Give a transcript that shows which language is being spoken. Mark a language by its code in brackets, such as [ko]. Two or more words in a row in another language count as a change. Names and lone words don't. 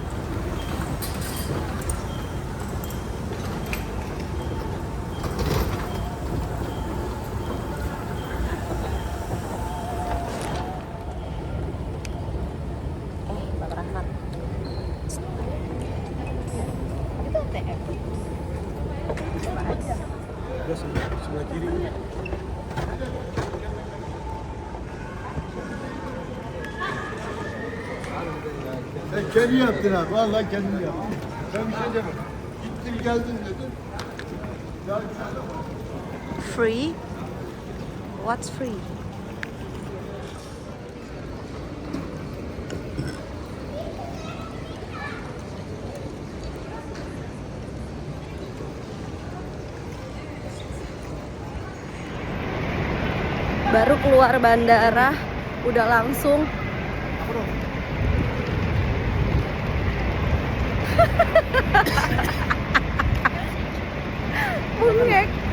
[id] Bang Rahmat. Itu ATM. Coba aja. Udah sebelah kiri. [tr] Sen kendi yaptın abi. Vallahi kendin yaptın. Ben bir şey demem. Gittin geldin dedin. Ya [en] Free? What's free? [id] Baru keluar bandara, udah langsung bengek.